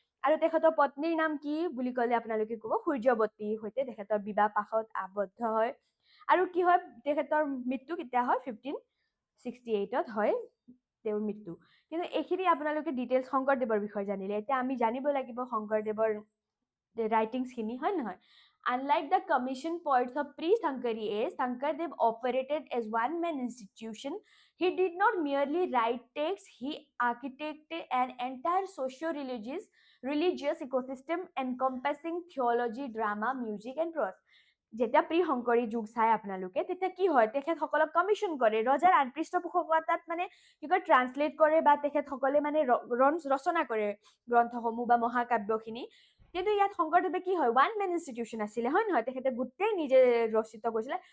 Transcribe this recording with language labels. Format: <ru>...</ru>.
<as>আৰু তেখেতৰ পত্নীৰ নাম কি বুলি ক'লে আপোনালোকে ক'ব? সূৰ্যৱতীৰ সৈতে তেখেতৰ বিবাহ পাশত আবদ্ধ হয়। আৰু কি হয়, তেখেতৰ মৃত্যু কেতিয়া হয়? 1568ত হয় তেওঁৰ মৃত্যু। কিন্তু এইখিনি আপোনালোকে ডিটেইলছ শংকৰদেৱৰ বিষয়ে জানিলে। এতিয়া আমি জানিব লাগিব শংকৰদেৱৰ ৰাইটিংছ খিনি, হয় নহয়?</as> <en>Unlike the commission poets of pre-Sankari age, Sankardev operated as one-man institution. He did not merely write texts, he architected an entire socio-religious ecosystem encompassing theology, drama, music and prose.</en> <as>যেতিয়া pre শংকৰী যুগ চাই আপোনালোকে, তেতিয়া কি হয়, তেখেতসকলক commission কৰে, ৰজাৰ পৃষ্ঠপোষকতাত মানে কি কয় ট্ৰান্সলেট কৰে বা তেখেতসকলে মানে ৰচনা কৰে গ্ৰন্থসমূহ বা মহাকাব্যখিনি। কিন্তু ইয়াত শংকৰদেৱে কি হয়, ওৱান মেন ইনষ্টিটিউশ্যন আছিলে, হয় নহয়? তেখেতে গোটেই নিজে ৰচিত কৰিছিলে।</as>